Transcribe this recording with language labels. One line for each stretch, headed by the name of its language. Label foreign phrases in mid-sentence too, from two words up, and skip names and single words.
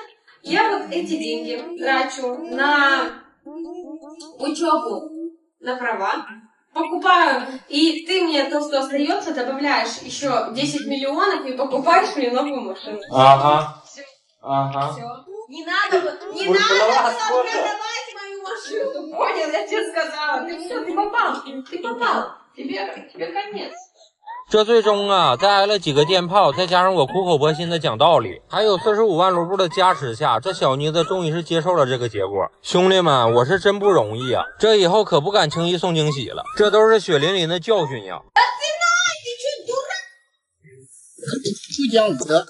Russian: Я вот эти деньги трачу на учебу, на права, покупаю, и ты мне то, что остается, добавляешь еще 10 миллионов и покупаешь мне новую машину. Ага. Все. Ага. Все. Не надо было продавать мою машину, понял? Я тебе сказала. Ты все, ты попал. Тебе конец.
Chinese: 这最终啊，再挨了几个电炮，再加上我苦口婆心的讲道理，还有45万卢布的加持下，这小妮子终于是接受了这个结果。兄弟们，我是真不容易啊，这以后可不敢轻易送惊喜了，这都是血淋淋的教训呀。不讲武德。